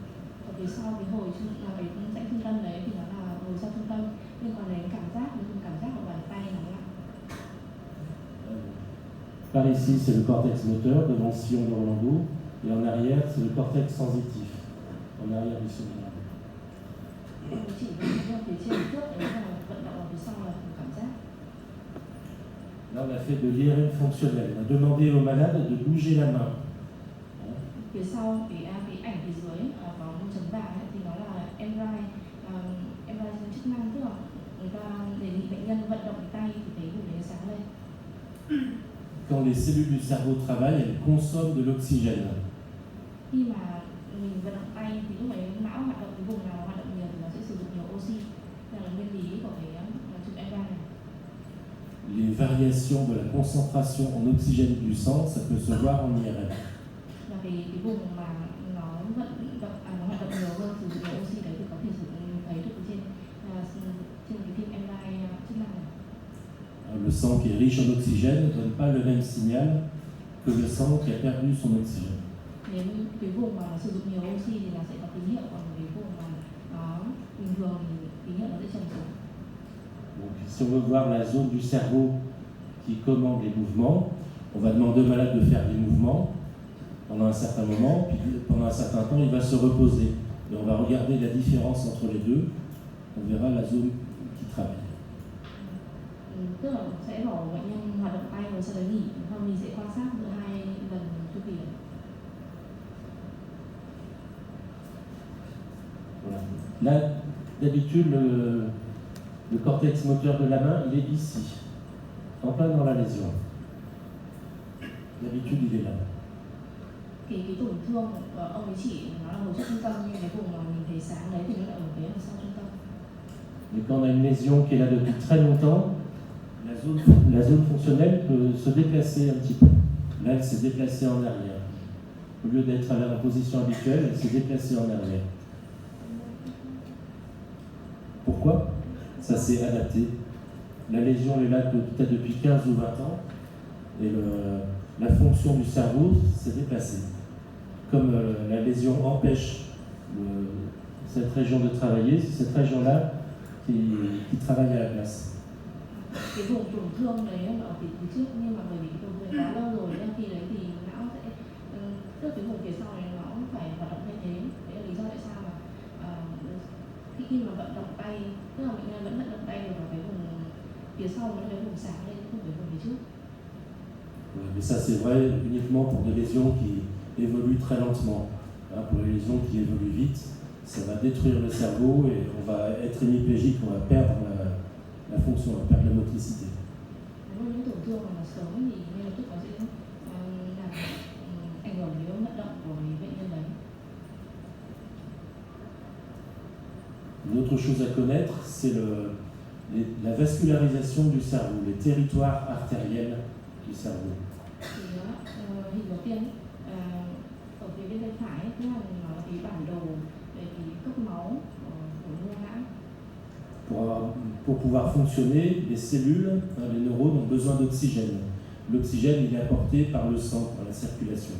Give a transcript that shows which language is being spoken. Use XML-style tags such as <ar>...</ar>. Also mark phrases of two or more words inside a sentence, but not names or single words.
<fr>Par ici, c'est le cortex moteur devant le sillon de Rolando, et en arrière, c'est le cortex sensitif, en arrière du sillon de Rolando. Là, on a fait de l'IRM fonctionnel. On a demandé au malade de bouger la main.</fr> <vi>Phía sau cái ảnh phía dưới có một chấm vàng thì nó là MRI chức năng, tức là người ta đề nghị bệnh nhân vận động tay thì thấy vùng đấy sáng lên.</vi> <fr>Quand les cellules du cerveau travaillent, elles consomment de l'oxygène.</fr> <vi>Khi mà mình vận động tay thì lúc ấy não hoạt động, cái vùng nào hoạt động nhiều thì nó sẽ sử dụng nhiều oxy. Đây là nguyên lý của cái chụp MRI này.</vi> <fr>Les variations de la concentration en oxygène du sang, ça peut se voir en IRM.</fr> <vi>Và cái vùng mà nó hoạt động nhiều hơn, sử dụng nhiều oxy đấy thì có thể thấy được trên cái phim MRI chức năng này.</vi> <fr>Le sang qui est riche en oxygène ne donne pas le même signal que le sang qui a perdu son oxygène.</fr> <vi>Nếu cái vùng mà sử dụng nhiều oxy thì nó sẽ có tín hiệu, còn cái vùng mà nó bình thường thì tín hiệu nó sẽ trầm xuống.</vi> <fr>Donc, si on veut voir la zone du cerveau qui commande les mouvements, on va demander au malade de faire des mouvements pendant un certain moment, puis pendant un certain temps, il va se reposer. et on va regarder la différence entre les deux, on verra la zone qui travaille.</fr> <vi>Tức là sẽ bảo bệnh nhân hoạt động tay rồi sau đấy nghỉ, xong mình sẽ quan sát giữa hai lần chu kỳ.</vi> <fr>Voilà. Là, d'habitude, le cortex moteur de la main, il est ici, en plein dans la lésion. D'habitude, il est là.</fr> <vi>Cái tổn thương ông ấy chỉ nó là hồi trước trung tâm, nhưng cái vùng mà mình thấy sáng đấy thì nó lại ở phía đằng sau trung tâm.</vi> <fr>Mais quand on a une lésion qui est là depuis très longtemps, la zone fonctionnelle peut se déplacer un petit peu. Là, elle s'est déplacée en arrière. Au lieu d'être à la position habituelle, elle s'est déplacée en arrière. Pourquoi? Ça s'est adapté. La lésion est là peut-être depuis 15 ou 20 ans, et la fonction du cerveau s'est déplacée. Comme la lésion empêche cette région de travailler, c'est cette région-là qui travaille à la place.</fr> <vi>Cái vùng tổn thương đấy là ở phía trước, nhưng mà bởi vì tổn thương quá lâu rồi nên khi đấy thì não sẽ tức là cái vùng phía sau này nó phải hoạt động thay thế. Đấy là lý do tại sao mà khi mà vận động tay, tức là bệnh nhân vẫn vận động tay được vào cái vùng phía sau, nó cái vùng sáng lên, không phải vùng phía trước.</vi> <fr>Mais ça c'est vrai uniquement pour des lésions qui évoluent très lentement. Pour les lésions qui évoluent vite, ça va détruire le cerveau et on va être hémiplégique, on va perdre la fonction, on va perdre la motricité.</fr> <vi>Những tổn thương mà sớm thì ngay lập tức nó sẽ làm ảnh hưởng đến vận động của bệnh nhân đấy.</vi> <fr>Une autre chose à connaître, c'est la vascularisation du cerveau, les territoires artériels du cerveau.</fr> <vi>Hình đầu tiên ở phía bên tay phải tức là nó là cái bản đồ về cái cấp máu của mô não.</vi> <fr>Pour pouvoir fonctionner, les cellules, les neurones ont besoin d'oxygène. L'oxygène, il est apporté par le sang, par la circulation.</fr>